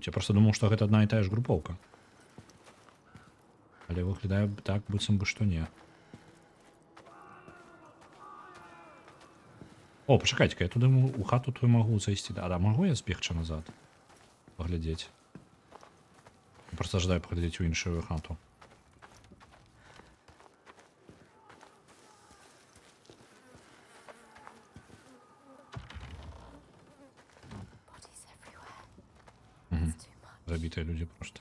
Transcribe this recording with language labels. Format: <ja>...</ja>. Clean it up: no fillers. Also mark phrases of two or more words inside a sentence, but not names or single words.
<be>Я проста думаў, што гэта адна і тая ж групоўка. Але выглядае так, быццам бы што не. О, пачакайце-ка, я туды у хату твою магу зайсці. Да, магу я збегчы назад? Паглядзець. Просто жадаю паглядзець у іншую хату.</be> <en>Bodies everywhere. It's too much.</en> <be>Забітыя людзі проста.</be>